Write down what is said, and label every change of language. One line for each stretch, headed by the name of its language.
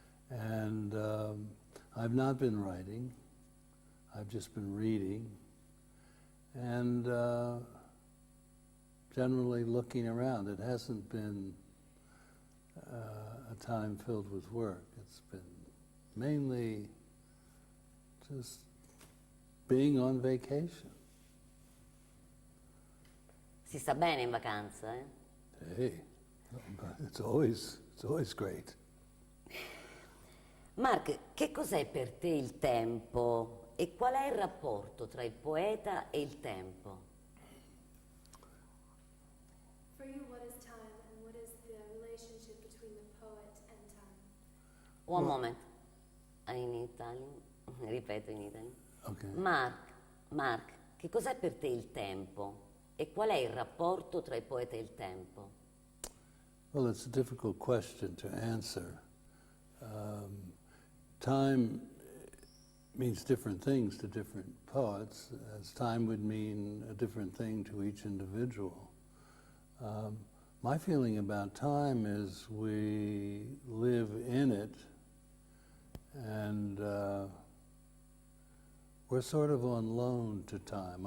English: And I've not been writing, I've just been reading, and generally looking around. It hasn't been a time filled with work. It's been mainly just being on vacation.
Italian: Si sta bene in vacanza, eh?
English: Hey, it's always great.
Italian: Mark, che cos'è per te il tempo e qual è il rapporto tra il poeta e il tempo?
English: For you, what is time and what is the relationship between the poet and time? One moment. In Italian,
Italian: ripeto
English: in Italian. Okay.
Italian: Mark, che cos'è per te il tempo e qual è il rapporto tra il poeta e il tempo?
English: Well, it's a difficult question to answer. Time means different things to different poets, as time would mean a different thing to each individual. My feeling about time is we live in it, and we're sort of on loan to time.